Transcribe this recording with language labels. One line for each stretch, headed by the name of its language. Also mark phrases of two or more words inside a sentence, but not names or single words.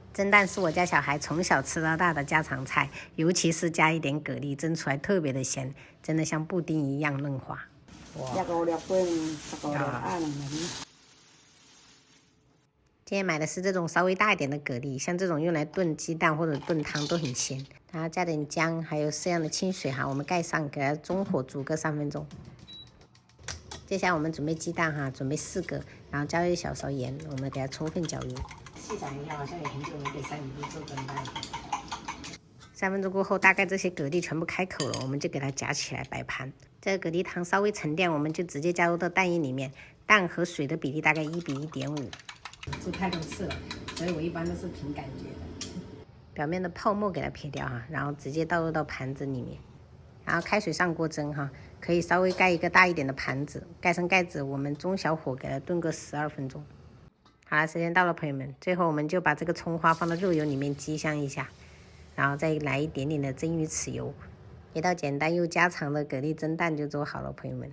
Chinese: 蒸蛋是我家小孩從小吃到大的家常菜，尤其是加一點蛤蜊，蒸出來特別的鮮，真的像布丁一樣嫩滑。哇！今天買的是這種稍微大一點的蛤蜊，像這種用來燉雞蛋或者燉湯都很鮮。然後加點薑，還有適量的清水哈，我們蓋上，給它中火煮個3分鐘。接下來我們準備雞蛋哈，準備4個，然後加1小勺鹽，我們給它充分攪勻。細想一下，好像也很久沒給3姨夫做蒸蛋了。3分鐘過後，大概這些蛤蜊全部開口了，我們就給它夾起來擺盤。這個蛤蜊湯稍微沉澱，我們就直接加入到蛋液裡面，蛋和水的比例大概1比1.5。做太多次了，所以我一般都是憑感覺的。表面的泡沫給它撇掉哈，然後直接倒入到盤子裡面。然後開水上鍋蒸哈，可以稍微蓋一個大一點的盤子，蓋上蓋子，我們中小火給它燉個12分鐘。好了，時間到了，朋友們，最後我們就把這個蔥花放到肉油裡面激香一下，然後再來一點點的蒸魚豉油，一道簡單又家常的蛤蜊蒸蛋就做好了，朋友們。